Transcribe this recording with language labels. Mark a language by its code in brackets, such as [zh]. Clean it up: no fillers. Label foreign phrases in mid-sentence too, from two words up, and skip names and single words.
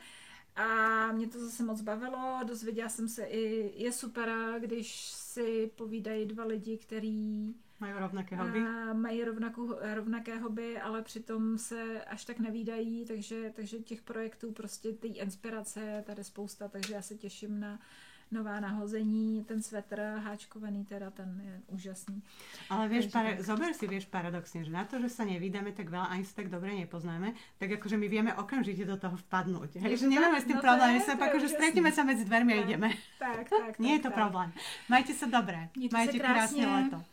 [cs] A mě to zase moc bavilo, dozvěděla jsem se i, je super, když si povídají dva lidi, který mají rovnaké hobby. Mají rovnaké hobby, ale přitom se až tak nevídají, takže těch projektů, prostě té inspirace je tady spousta, takže já se těším na nová nahození, ten svetr háčkovaný, teda ten je úžasný. [sk] Ale zober si, paradoxne, že na to, že sa nevídame tak veľa, ani sa tak dobre nepoznáme, tak akože my vieme okamžite do toho vpadnúť. Hej, že nemáme s tým problém, že sa akože stretneme sa medzi dvermi a ideme. Tak. Nie je to problém. Majte sa dobre. Majte krásne leto.